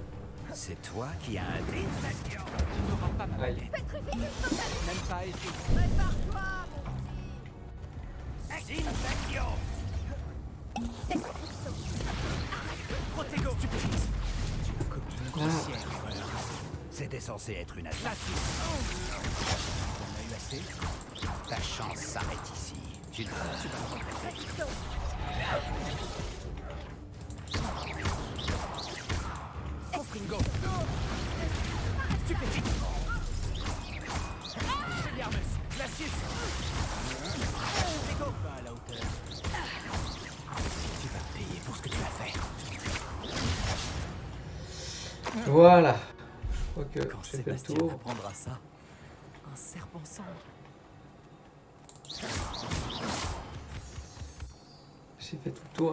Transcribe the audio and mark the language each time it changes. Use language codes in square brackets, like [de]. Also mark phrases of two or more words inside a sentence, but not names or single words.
[fr] C'est toi qui as un dé. Tu n'auras pas ma Aïe. baguette. Petrificus total. Même pas épée. Prépare-toi, mon petit. Incendio. Expulso. Protego. Stupéfixe. C'était censé être une attaque. Glacius. T'en as eu assez? Ta chance s'arrête ici. Tu ne vas Recto. Confringo. Stupéfixe. Expelliarmus. Glacius. Protego. pas à la hauteur. Tu vas payer pour ce que tu as fait. Voilà. Je crois que Quand j'ai fait le Sébastien tour. comprendra ça, un serpent cendre. J'ai fait tout le tour.